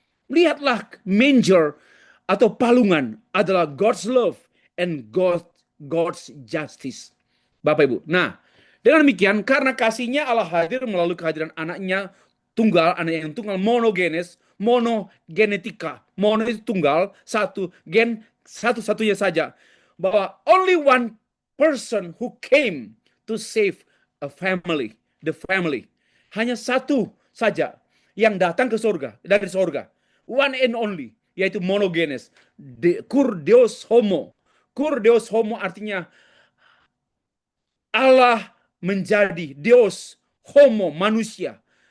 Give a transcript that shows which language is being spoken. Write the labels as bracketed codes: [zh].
[id] Lihatlah, manger atau palungan adalah [en] God's love and God's justice. [id] Bapak Ibu. Nah, dengan demikian, karena kasihnya Allah hadir melalui kehadiran anaknya tunggal, anak yang tunggal, monogenes, monogenetika. Mono itu tunggal, satu, gen satu-satunya saja. [en] Bahwa only one person who came to save a family, the family. [id] Hanya satu saja yang datang ke surga, dari surga. [en] One and only, [id] yaitu monogenes. [la] Cur Deus homo. Cur Deus homo [id] artinya Allah menjadi [la] Deus homo, [id] manusia.